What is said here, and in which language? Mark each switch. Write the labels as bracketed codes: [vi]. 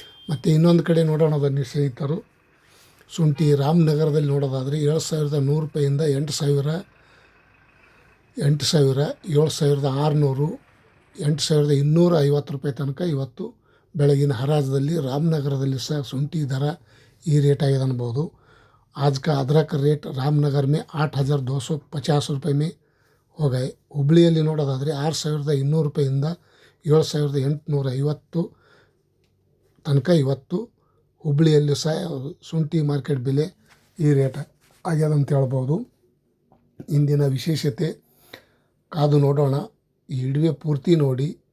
[kn] ಮತ್ತು ಇನ್ನೊಂದು ಕಡೆ ನೋಡೋಣ ಬನ್ನಿ ಸ್ನೇಹಿತರು, ಶುಂಠಿ ರಾಮನಗರದಲ್ಲಿ ನೋಡೋದಾದರೆ 7,100 ರೂಪಾಯಿಂದ 8,000, 8,000, 7,600, 8,250 ರೂಪಾಯಿ ತನಕ ಇವತ್ತು ಬೆಳಗಿನ ಹರಾಜದಲ್ಲಿ ರಾಮನಗರದಲ್ಲಿ ಸಹ ಶುಂಠಿ ದರ ಈ ರೇಟ್ ಆಗಿದೆ ಅನ್ಬೋದು. [hi] आज का अदरक रेट रामनगर में 8,250 ರೂಪಾಯಿ ಮೇ हो गए. [kn] ಹುಬ್ಳಿಯಲ್ಲಿ ನೋಡೋದಾದರೆ 6,200 ರೂಪಾಯಿಂದ 7,850 ತನಕ ಇವತ್ತು ಹುಬ್ಳಿಯಲ್ಲಿ ಸಹ ಶುಂಠಿ ಮಾರ್ಕೆಟ್ ಬೆಲೆ ಈ ರೇಟ್ ಆಗ್ಯದಂತ ಹೇಳ್ಬೋದು. ಇಂದಿನ ವಿಶೇಷತೆ ಕಾದು ನೋಡೋಣ. ಈ ವಿಡಿಯೋ ಪೂರ್ತಿ ನೋಡಿ.